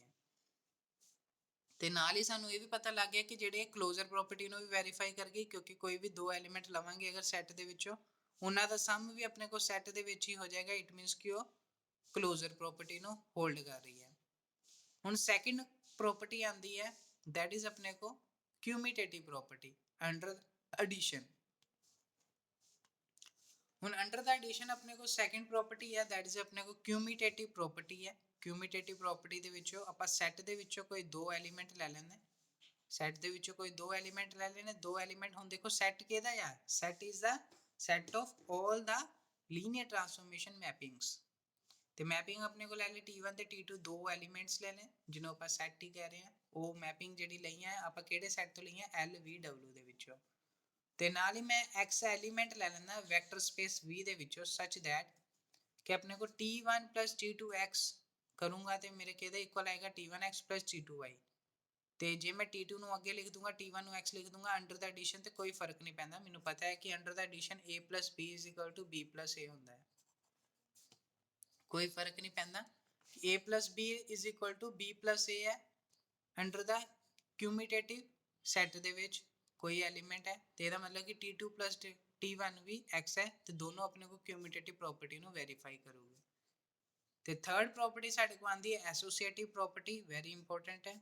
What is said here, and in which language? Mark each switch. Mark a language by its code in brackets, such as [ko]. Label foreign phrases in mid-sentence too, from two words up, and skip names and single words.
[pa] ਤੇ ਨਾਲ ਹੀ ਸਾਨੂੰ ਇਹ ਵੀ ਪਤਾ ਲੱਗ ਗਿਆ ਕਿ ਜਿਹੜੇ [en] closure property [pa] ਨੂੰ ਵੀ ਵੈਰੀਫਾਈ ਕਰ ਗਈ, ਕਿਉਂਕਿ ਕੋਈ ਵੀ ਦੋ ਐਲੀਮੈਂਟ ਲਵਾਂਗੇ ਅਗਰ ਸੈੱਟ ਦੇ ਵਿੱਚੋਂ, ਉਹਨਾਂ ਦਾ ਸਮ ਵੀ ਆਪਣੇ ਕੋਲ ਸੈੱਟ ਦੇ ਵਿੱਚ ਹੀ ਹੋ ਜਾਏਗਾ। [en] it means [pa] ਕਿ ਉਹ [en] closure property [pa] ਨੂੰ ਹੋਲਡ ਕਰ ਰਹੀ ਹੈ। ਹੁਣ [en] second property [pa] ਆਂਦੀ ਹੈ, [en] that is [pa] ਆਪਣੇ ਕੋ [en] cumulative property under addition। [pa] ਹੁਣ [en] under the addition [pa] ਆਪਣੇ ਕੋ [en] second property [pa] ਹੈ, [en] that is [pa] ਆਪਣੇ ਕੋ [en] cumulative property ਹੈ। cumulative property [pa] ਦੇ ਵਿੱਚੋਂ ਆਪਾਂ ਸੈੱਟ ਦੇ ਵਿੱਚੋਂ ਕੋਈ ਦੋ ਐਲੀਮੈਂਟ ਲੈ ਲੈਣੇ, ਸੈੱਟ ਦੇ ਵਿੱਚੋਂ ਕੋਈ ਦੋ ਐਲੀਮੈਂਟ ਲੈ ਲੈਣੇ। ਦੋ ਐਲੀਮੈਂਟ ਹੁਣ ਦੇਖੋ ਸੈੱਟ ਕਿਹਦਾ ਆ? [en] set is the set of all the linear transformation mappings। [pa] ਤੇ ਮੈਪਿੰਗ ਆਪਣੇ ਕੋਲ ਲੈ ਲਈ T1 ਤੇ T2 ਦੋ ਐਲੀਮੈਂਟਸ ਲੈ ਲੈ, ਜਿਹਨੂੰ ਆਪਾਂ ਸੈੱਟ ਹੀ ਕਹਿ ਰਹੇ ਹਾਂ। ਉਹ ਮੈਪਿੰਗ ਜਿਹੜੀ ਲਈਆਂ ਆਪਾਂ ਕਿਹੜੇ ਸੈੱਟ ਤੋਂ ਲਈਆਂ? LVW ਦੇ ਵਿੱਚੋਂ। ਤੇ ਨਾਲ ਹੀ ਮੈਂ X ਐਲੀਮੈਂਟ ਲੈ ਲੈਣਾ [en] vector space [pa] V ਦੇ ਵਿੱਚੋਂ, [en] such that [pa] ਕਿ ਆਪਣੇ ਕੋਲ [en] T1 plus T2x [pa] ਕਰੂੰਗਾ ਤੇ ਮੇਰੇ ਕਿਹਦੇ ਇਕੁਅਲ ਆਏਗਾ? [en] T1x plus T2y। [pa] ਤੇ ਜੇ ਮੈਂ T2 ਨੂੰ ਅੱਗੇ ਲਿਖ ਦੂੰਗਾ, T1 ਨੂੰ x ਲਿਖ ਦੂੰਗਾ, [en] under the addition [pa] ਤੇ ਕੋਈ ਫਰਕ ਨਹੀਂ ਪੈਂਦਾ। ਮੈਨੂੰ ਪਤਾ ਹੈ ਕਿ [en] under the addition a plus b is equal to b plus a [pa] ਹੁੰਦਾ ਹੈ, ਕੋਈ ਫਰਕ ਨਹੀਂ ਪੈਂਦਾ। [en] a plus b is equal to b plus a [pa] ਹੈ [en] under the cumulative [pa] ਸੈੱਟ ਦੇ ਵਿੱਚ ਕੋਈ ਐਲੀਮੈਂਟ ਹੈ, ਤੇ ਇਹਦਾ ਮਤਲਬ ਕਿ [en] T2 plus T1 [pa] ਵੀ x ਹੈ, ਤੇ ਦੋਨੋਂ ਆਪਣੇ ਕੋ [en] cumulative property [pa] ਨੂੰ ਵੈਰੀਫਾਈ ਕਰੂਗੇ। ਤੇ [en] third property [pa] ਸਾਡੇ ਕੋਲ ਆਂਦੀ ਹੈ [en] associative property, very important [pa] ਹੈ।